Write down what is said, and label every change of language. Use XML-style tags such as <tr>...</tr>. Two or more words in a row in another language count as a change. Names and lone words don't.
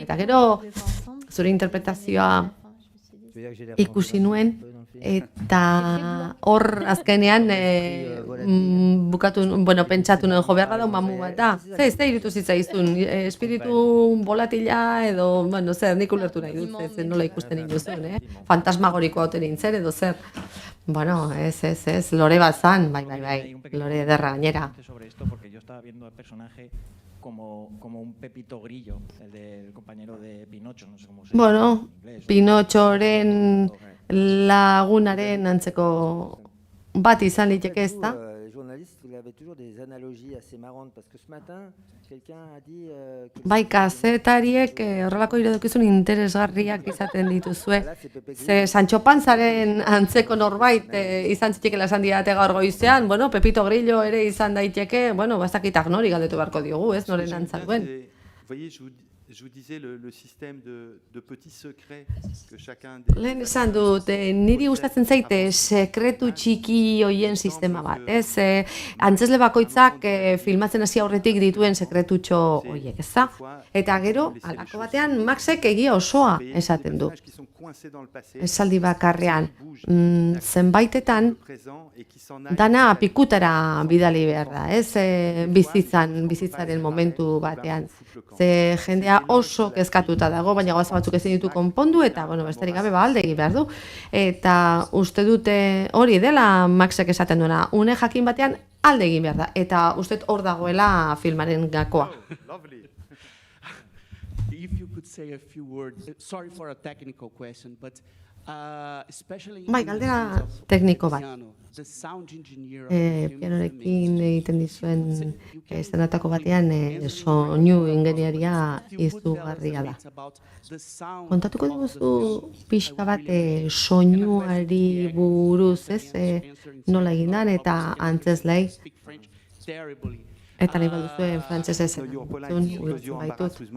<eu>Eta gero, zure interpretazioa ikusi nuen, eta hor azkenean pentsatu nuen jo beharra da mamu bat da. Ez da irutu zitzaizun, espiritu volatila edo, nik ulertu nahi dut, ez nola ikusten induzun, fantasmagorikoa oten nintzen edo zer. Bueno, ez, lore bat zan, bai, lore ederra gainera.</eu> <es>Sobre esto, porque yo estaba viendo al personaje como un Pepito Grillo, el del compañero de Pinocho, no sé cómo se llama.</es> <eu>Bueno, Pinochoren lagunaren antzeko bat izan liteke, ez da? Bai, kazetariek horrelako iradokizun interesgarriak izaten dituzue. Ze Sancho Panzaren antzeko norbait izan zitekela esan didate gaur goizean, Pepito Grillo ere izan daiteke, bazakitak nori galdetu beharko diogu, ez, noren antza duen.</eu> <fr>Je vous disais le système de petits secrets que chacun</fr> <eu>Lehen esan dut, niri gustatzen zaite sekretu txiki hoien sistema bat, ez? Antzesle bakoitzak filmatzen hasi aurretik dituen sekretutxo hoiek, ez da? Eta gero, halako batean, Maxek egia osoa esaten du. Esaldi bakarrean, zenbaitetan, dana pikutara bidali behar da, ez? Bizitzaren momentu batean. Ze jendea oso kezkatuta dago, baina gauza batzuk ezin ditu konpondu, eta, besterik gabe alde egin behar du. Eta uste dute hori dela Maxek esaten duena, une jakin batean alde egin behar da, eta uste hor dagoela filmaren gakoa.</eu> <en>If you could say a few words, sorry for a technical question, but especially</en> <eu>Bai, galdera tekniko bat.</eu> <en>the sound engineer</en> <eu>Pianorekin egiten dizuen estenatako batean soinu ingeniaria izugarria da. Kontatuko diguzu pixka bat soinuari buruz, ez? Nola egin dan eta antzeslei. Eta nahi balduzue frantzesez baitut.</eu>